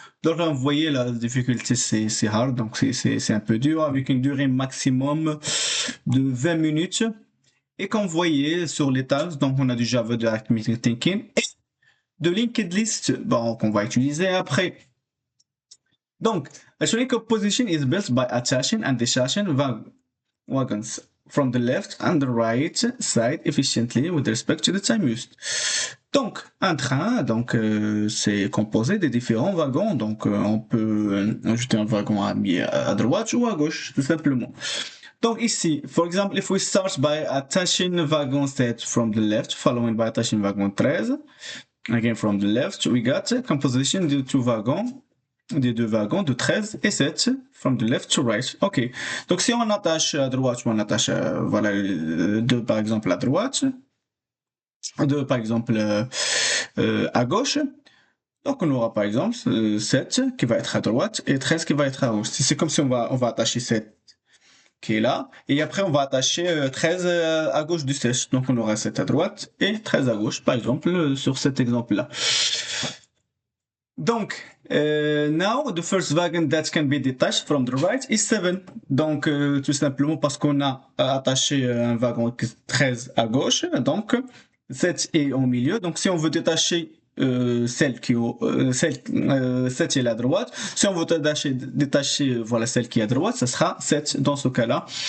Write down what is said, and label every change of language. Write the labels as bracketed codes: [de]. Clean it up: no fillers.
[fr] Donc là, vous voyez la difficulté c'est hard, donc c'est un peu dur avec une durée maximum de 20 minutes. Et comme vous voyez sur les tasks, donc on a du Java, de Arithmetic Thinking et de Linked List, bon, qu'on va utiliser après. [en] Donc, a train composition is built by attaching and detaching wagons from the left and the right side efficiently with respect to the time used. [fr] Donc, un train, c'est composé de différents wagons. Donc, on peut ajouter un wagon à droite ou à gauche, tout simplement. Donc ici, [en] for example, if we start by attaching wagon set from the left, following by attaching wagon 13, again from the left, we got composition [fr] des deux wagons de 13 et 7 [en] from the left to right. Ok. [fr] Donc si on attache à droite ou on attache voilà deux par exemple à droite, deux par exemple à gauche. Donc on aura par exemple 7 qui va être à droite et 13 qui va être à gauche. C'est comme si on va attacher 7 qui est là et après on va attacher 13 à gauche du 7. Donc on aura 7 à droite et 13 à gauche par exemple sur cet exemple là. [en] Donc, now the first wagon that can be detached from the right is 7. [fr] Donc, tout simplement parce qu'on a attaché un wagon 13 à gauche, donc 7 est au milieu. Donc, si on veut détacher celle qui est 7 est à droite, si on veut détacher voilà celle qui est à droite, ça sera 7 dans ce cas-là.